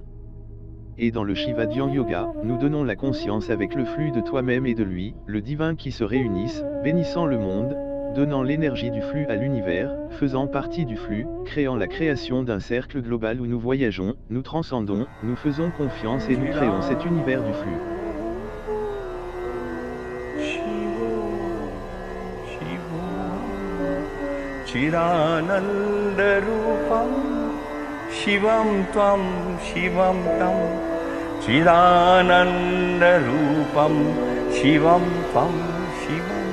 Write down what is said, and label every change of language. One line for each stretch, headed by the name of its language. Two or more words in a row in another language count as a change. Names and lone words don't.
French: Et dans le Shiva Dhyan Yoga, nous donnons la conscience avec le flux de toi-même et de lui, le divin qui se réunissent, bénissant le monde, donnant l'énergie du flux à l'univers, faisant partie du flux, créant la création d'un cercle global où nous voyageons, nous transcendons, nous faisons confiance et nous créons cet univers du flux.
Sanskrit: Chiranandarupam Shivam Tvam Shivam Tam Chiranandarupam Shivam Tvam Shivam.